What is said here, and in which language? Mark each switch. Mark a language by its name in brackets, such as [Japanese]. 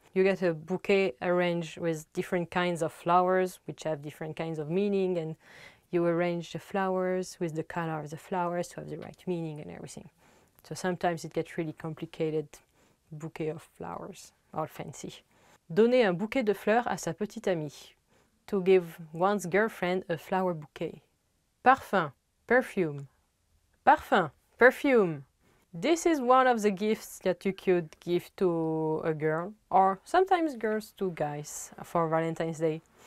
[English] You get a bouquet arranged with different kinds of flowers, which have different kinds of meaning, and you arrange the flowers with the color of the flowers to have the right meaning and everything. So sometimes it gets really complicated, bouquet of flowers, all fancy. [French] Donner un bouquet de fleurs à sa petite amie. [English] To give one's girlfriend a flower bouquet. Parfum, perfume. Parfum, perfume. This is one of the gifts that you could give to a girl, or sometimes girls to guys for Valentine's Day.